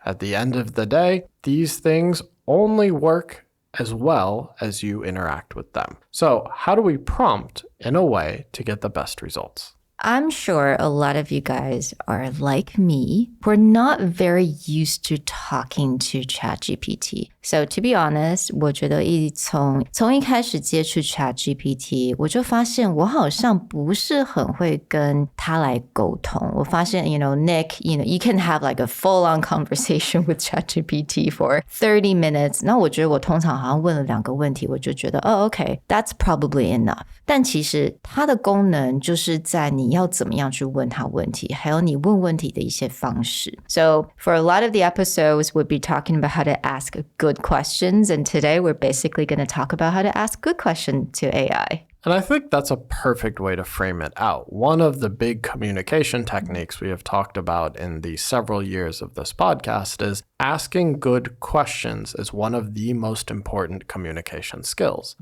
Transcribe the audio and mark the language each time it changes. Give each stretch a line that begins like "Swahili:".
English: At the end of the day, these things only work as well as you interact with them. So how do we prompt in a way to get the best results? I'm sure a lot of you guys are like me. We're not very used to talking to ChatGPT. So to be honest,
Chinese: 我觉得从一开始接触 ChatGPT, 我就发现我好像不是很会跟他来沟通。我发现,
English: Nick, you can have like a full-on conversation with ChatGPT for 30 minutes.
Chinese: 那我觉得我通常好像问了2个问题，我就觉得
English: okay, that's probably enough.
Chinese: 但其实它的功能就是在你要怎么样去问他问题，还有你问问题的一些方式。
English: So for a lot of the episodes, we'll be talking about how to ask good questions. And today we're basically going to talk about how to ask good questions to AI. And I think that's a perfect way to frame it out. One of the big communication techniques we have talked about in the several years of this podcast is asking good questions is one of the most important communication skills.